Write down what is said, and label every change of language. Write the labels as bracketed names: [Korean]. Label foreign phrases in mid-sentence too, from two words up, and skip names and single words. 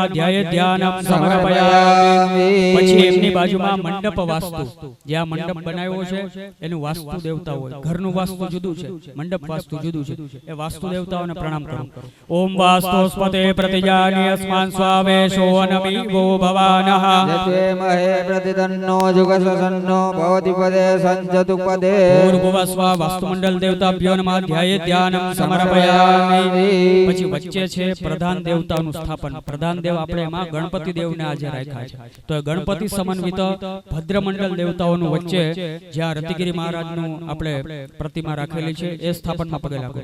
[Sanskrit] ધ્યાયે ધ્યાનમ સમર્પયામિ. [Gujarati] પછી એમની બાજુમાં મંડપ વાસ્તુ, જ્યાં મંડપ બનાવ્યો છે એનું વાસ્તુ દેવતા હોય. ઘરનું વાસ્તુ જુદું છે, મંડપ વાસ્તુ જુદું છે. એ વાસ્તુ દેવતાઓને પ્રણામ કરો. [Sanskrit] ઓમ વાસ્તુસ્પતે પ્રતિજાની અસ્માન સ્વાવેશો નમીવો ભવાનઃ. प्रतिदन्नो जुगसन्नो भवति पदे संजतु पदे. पूर्वस्व वास्तुमंडल देवताभ्यो नमः. ध्याये ધ્યાનમ સમર્પયામિ. [Gujarati] પછી વચ્ચે છે પ્રધાન દેવતાનું સ્થાપન. પ્રધાન દેવ આપણે એમાં ગણપતિ દેવને આજે રાખ્યા છે. તો એ ગણપતિ સમન્વિત ભદ્રમંડળ દેવતાઓનું વચ્ચે જ્યાં રતિગિરી મહારાજનું આપણે પ્રતિમા રાખેલી છે એ સ્થાપનમાં પગે લાગો.